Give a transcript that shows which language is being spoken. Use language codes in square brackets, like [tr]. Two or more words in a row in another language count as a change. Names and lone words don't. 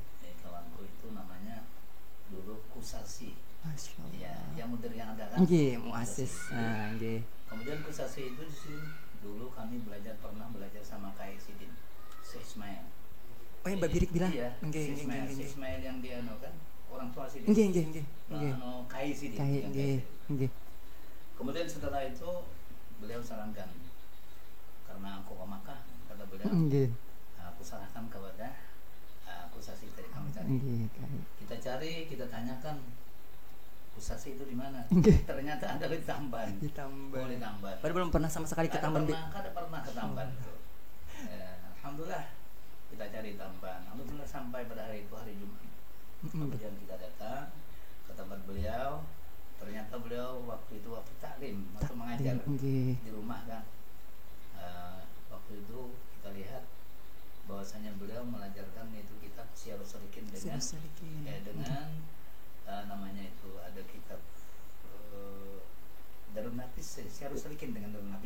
[id] Kawanku itu namanya dulu Kusasi. Masya Allah. Ya, yang mudir yang ada kan. Nggih, muassis. Kusasi. Nggih. Kemudian Kusasi itu di sini dulu kami pernah belajar sama Kai Sidin, Syekh Ismail. Oh, yang Mbak Birik bilang? Iya, Nggih, Syekh nggih, Ismail, nggih. Syekh Ismail yang dia kan orang tua Sidin. [jv] Nggih, nggih, nggih. Nggih. [id] Kai Sidin. Kayak yang nggih. Kai Sidin. Nggih. Kemudian setelah itu beliau sarankan, karena aku ke Makkah, kata beliau, Nggih. aku sarankan kepada Kusasi tadi kami tadi. Nggih, kayak. Kita cari, kita tanyakan Kusasi itu di mana. Nggih. Ternyata ada di Tamban. Di Tamban. Oh, di Tamban. Padahal belum pernah sama sekali ke Tamban Bi. Kada pernah ke Tamban itu. Alhamdulillah kita cari Tamban. Alhamdulillah sampai pada hari itu, hari Jumat. Kemudian kita datang ke tempat beliau. Ternyata beliau waktu itu waktu taklim, waktu mengajar Nggih. di rumah kan. Waktu itu kita lihat bahwasanya beliau mengajarkan itu kitab Syiarus Salikin dengan dengan namanya itu ada kitab Darun Nafis, Syiarus Salikin dengan Darun Nafis.